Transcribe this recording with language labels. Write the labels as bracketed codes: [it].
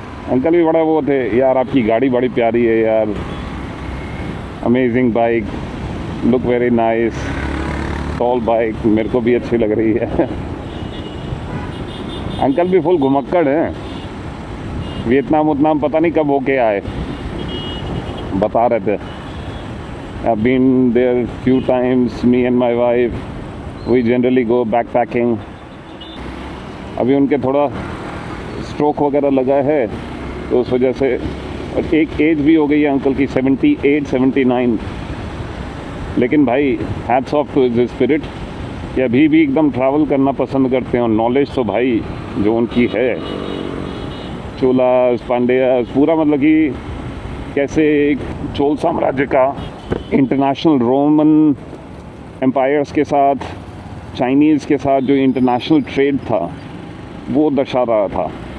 [hi] Uncle भी बड़ा वो थे यार, आपकी गाड़ी बड़ी प्यारी है यार, [en] amazing bike, look very nice, tall bike, [hi] मेरे को भी अच्छी लग रही है। अंकल भी फुल घुमक्कड़ हैं, वियतनाम पता नहीं कब होके आए, बता रहे थे। [en] I've been there few times, me and my wife, we generally go backpacking। [hi] अभी उनके थोड़ा स्ट्रोक वगैरह लगा है तो उस वजह से, और एक एज भी हो गई है अंकल की 78-79, लेकिन भाई [en] hats off to his spirit [hi] कि अभी भी एकदम ट्रैवल करना पसंद करते हैं। और नॉलेज तो भाई जो उनकी है, चोलास, पांड्यास, पूरा मतलब कि कैसे एक चोल साम्राज्य का इंटरनेशनल रोमन एम्पायर्स के साथ, चाइनीज़ के साथ जो इंटरनेशनल ट्रेड था वो दर्शा रहा था।